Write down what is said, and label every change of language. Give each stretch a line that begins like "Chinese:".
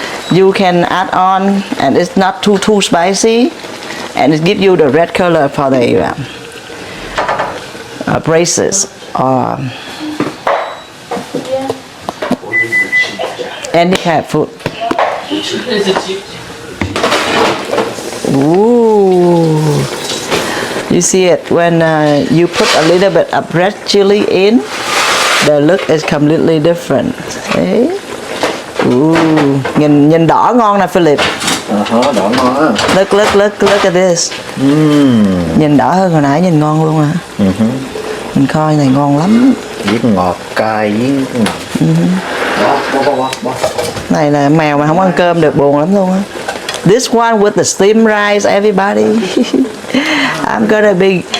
English: You can add on, and it's not too spicy, and it gives you the red color for the braces or any kind of food. Ooh, you see it when you put a little bit of red chili in, the look is completely different. See?
Vietnamese: Ooh, nhìn đỏ ngon nè Philip. Đỏ ngon á.
English: Look at this.
Vietnamese: Nhìn đỏ hơn hồi nãy, nhìn ngon luôn à. Mình coi này ngon lắm. Với ngọt cay với ngọt. Bó. Này là mèo mà không ăn cơm được buồn lắm luôn á.
English: This one with the steamed rice, everybody. I'm gonna be.